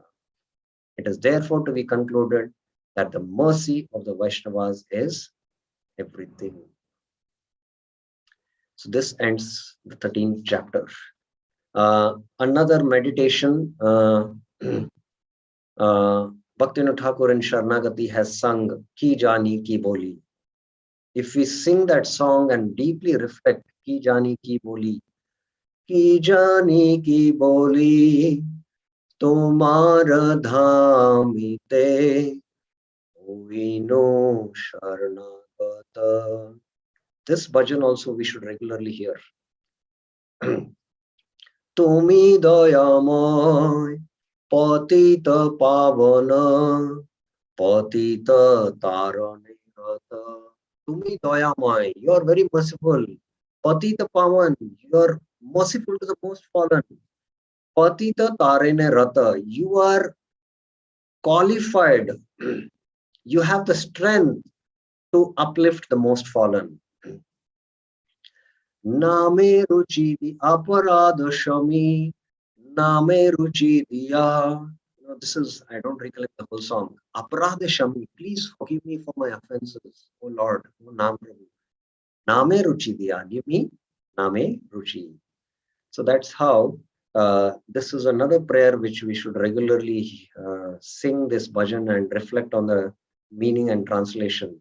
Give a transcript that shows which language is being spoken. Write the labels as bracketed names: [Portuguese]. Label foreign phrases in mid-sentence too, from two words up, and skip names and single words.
[English] It is therefore to be concluded that the mercy of the Vaishnavas is everything. So this ends the 13th chapter. Another meditation, Bhaktivinoda Thakur in Sharnagati has sung Ki Jani Ki Boli. If we sing that song and deeply reflect [Bangla] কি জানি কি বলি, কি জানি কি বলি, তোমার ধামিতে, [English] we know Sharnagata. This bhajan also we should regularly hear. [Bangla] তুমি দয়াময়, পতিত পাবন, পতিত তারণে রত. তুমি দয়াময়, [English] you are very merciful. [Bangla] পতিত পাবন, [English] you are merciful to the most fallen. [Bangla] পতিত তারণে রত, [English] you are qualified. You have the strength to uplift the most fallen. [Bangla] নামে রুচি দি অপরাধ ক্ষমি, নামে রুচি দিয়া. [English] This is, I don't recollect the whole song. [Bangla] অপরাধ ক্ষমি, [English] please forgive me for my offenses. Oh Lord, oh [Bangla] নাম প্রভু. নামে রুচি দিয়া, [English] give me [Bangla] নামে রুচি. [English] So that's how this is another prayer which we should regularly sing this bhajan and reflect on the meaning and translation.